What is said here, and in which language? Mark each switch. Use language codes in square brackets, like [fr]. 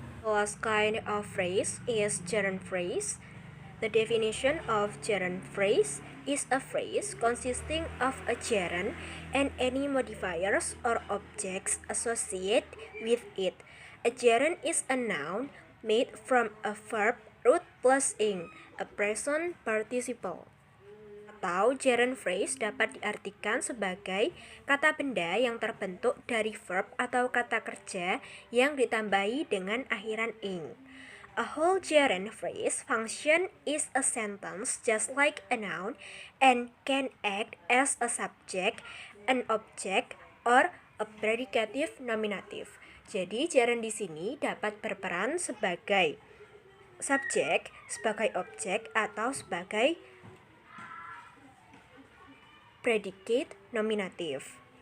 [en] The last kind of phrase is gerund phrase. The definition of gerund phrase is a phrase consisting of a gerund and any modifiers or objects associated with it. A gerund is a noun made from a verb root plus ing, a present participle. [id] Atau gerund phrase dapat diartikan sebagai kata benda yang terbentuk dari verb atau kata kerja yang ditambahi dengan akhiran ing. [en] A whole gerund phrase function is a sentence just like a noun and can act as a subject, an object, or a predicative nominative. [id] Jadi gerund di sini dapat berperan sebagai subjek, sebagai objek, atau sebagai predicate nominative.